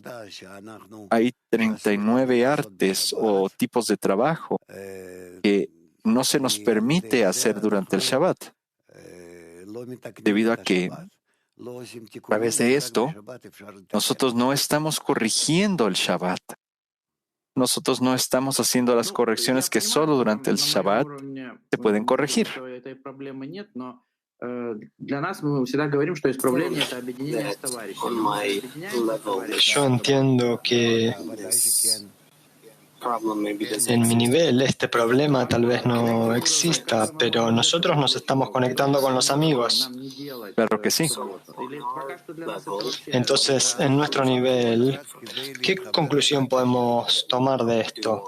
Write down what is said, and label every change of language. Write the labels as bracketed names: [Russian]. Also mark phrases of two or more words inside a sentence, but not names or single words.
[Spanish] Hay 39 artes o tipos de trabajo que no se nos permite hacer durante el Shabbat, debido a que a través de esto nosotros no estamos corrigiendo el Shabbat. Nosotros no estamos haciendo las correcciones que solo durante el Shabbat se pueden corregir. [Russian] Для нас мы всегда говорим, что исправление — это объединение с товарищем. [Spanish] Yo entiendo que en mi nivel este problema tal vez no exista, pero nosotros nos estamos conectando con los amigos. Claro que sí. Entonces, en nuestro nivel, ¿qué conclusión podemos tomar de esto?